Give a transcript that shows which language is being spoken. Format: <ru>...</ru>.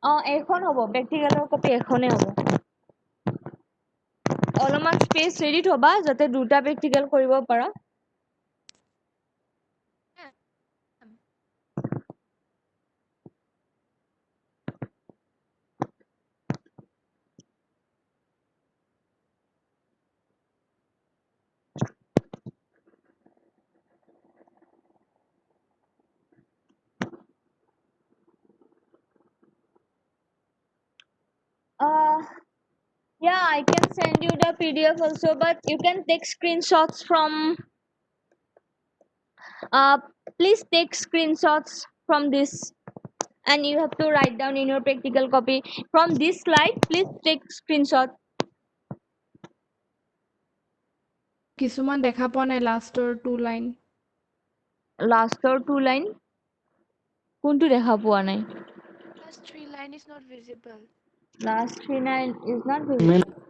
<as>এখন হ'ব প্ৰেক্টিকেলৰ কপি এখনে হ'ব অলপমান অকমান স্পেচ ৰেডি থবা যাতে দুটা প্ৰেক্টিকেল কৰিব পাৰা</as> <en>yeah, I can send you the PDF also, but you can take screenshots from uh please take screenshots from this and you have to write down in your practical copy from this slide. Please take screenshot.</en> <as>কিছুমান দেখা পোৱা নাই লাষ্টৰ 2 line</as> <en>Last or 2 line</en> <as>কোনটো দেখা পোৱা নাই</as> <en>last 3 line is not visible last 3 line is not visible.</en>